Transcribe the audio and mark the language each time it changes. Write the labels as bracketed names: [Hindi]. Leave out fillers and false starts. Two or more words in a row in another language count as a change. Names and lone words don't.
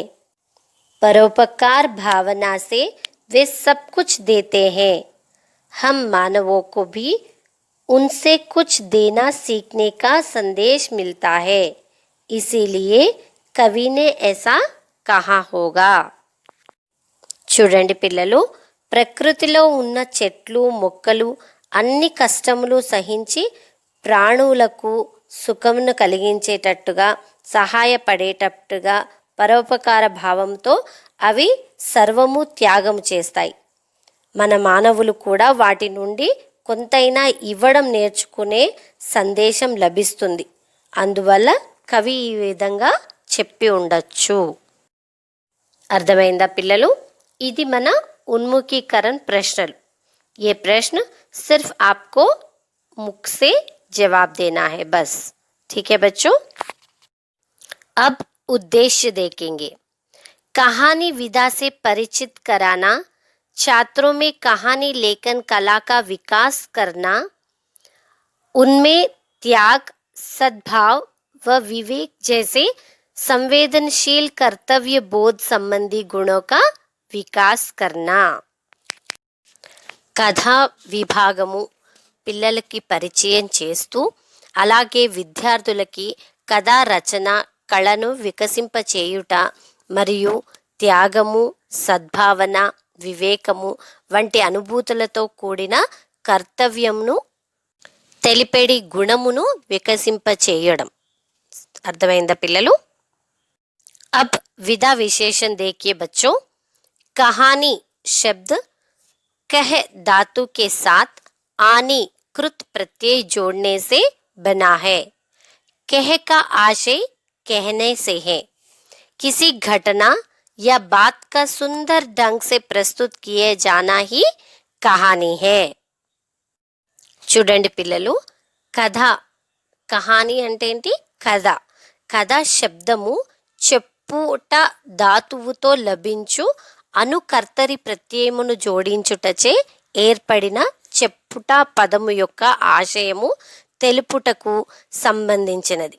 [Hindi] परोपकार भावना से वे सब कुछ देते हैं. हम मानवों को भी उनसे कुछ देना सीखने का संदेश मिलता है. इसीलिए कवि ने ऐसा कहा होगा. [Telugu] చూడండి పిల్లలు, ప్రకృతిలో ఉన్న చెట్లు మొక్కలు అన్ని కష్టములు సహించి ప్రాణులకు సుఖమును కలిగించేటట్టుగా, సహాయపడేటట్టుగా పరోపకార భావంతో అవి సర్వము త్యాగము చేస్తాయి. మన మానవులు కూడా వాటి నుండి కొంతైనా ఇవ్వడం నేర్చుకునే సందేశం లభిస్తుంది. అందువల్ల కవి ఈ విధంగా చెప్పి ఉండొచ్చు. అర్థమైందా పిల్లలు? ఇది మన [Hindi] उन्मुखीकरण प्रश्न. ये प्रश्न सिर्फ आपको मुख से जवाब देना है बस. ठीक है बच्चों. अब उद्देश्य देखेंगे. कहानी विधा से परिचित कराना, छात्रों में कहानी लेखन कला का विकास करना, उनमें त्याग, सद्भाव व विवेक जैसे संवेदनशील कर्तव्य बोध संबंधी गुणों का विकास करना. కథా విభాగము పిల్లలకి పరిచయం చేస్తూ, అలాగే విద్యార్థులకి కథా రచన కళను వికసింపచేయుట మరియు త్యాగము, సద్భావన, వివేకము వంటి అనుభూతులతో కూడిన కర్తవ్యంను తెలిపేడి గుణమును వికసింపచేయడం. అర్థమైందా పిల్లలు? अब विधा विशेषण देखिए बच्चों. कहानी शब्द कह धातु के साथ आनी कृत प्रत्यय जोड़ने से बना है. कह का आशय कहने से है. किसी घटना या बात का सुंदर ढंग से प्रस्तुत किए जाना ही कहानी है. [Telugu] చూడండి పిల్లలు, కథ, కహాని అంటే ఏంటి? కథ. కథ శబ్దము చెప్పుట ధాతువుతో లభించు అనుకర్తరి ప్రత్యయమును జోడించుటచే ఏర్పడిన చెప్పుట పదము యొక్క ఆశయము తెలుపుటకు సంబంధించినది.